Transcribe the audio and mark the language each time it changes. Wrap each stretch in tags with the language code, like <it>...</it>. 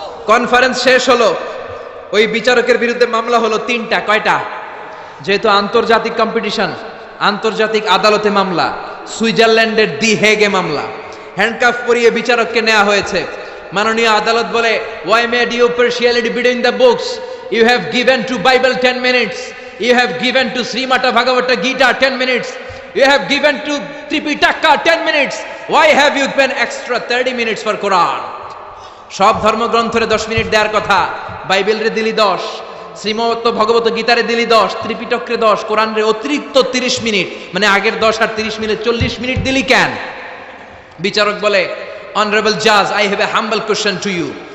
<bn>Conference শেষ হলো, ওই বিচারকের বিরুদ্ধে মামলা হলো 3টা। কয়টা? যেহেতু আন্তর্জাতিক কম্পিটিশন, আন্তর্জাতিক আদালতে মামলা, সুইজারল্যান্ডের দি হেগে মামলা। হ্যান্ডকাফ পরিয়ে বিচারককে নেওয়া হয়েছে। মাননীয় আদালত বলে,</bn> <en>Why made you partiality between the books? You have given to Bible 10 minutes, you have given to Srimata Bhagavata Gita 10 minutes, you have given to Tripitaka 10 minutes, why have you given extra 30 minutes for Quran?</en> <bn>সব ধর্মগ্রন্থরে 10 minute দেওয়ার কথা, বাইবেলরে দিলি 10, শ্রীমত ভগবত গীতারে দিলি 10, ত্রিপিটকরে 10, কোরআনরে অতিরিক্ত 30 minute, মানে আগের 10 আর 30 minute 40 minute দিলি কেন? বিচারক বলে,</bn> <en>Honourable জাজ, I have a humble question to you.</en>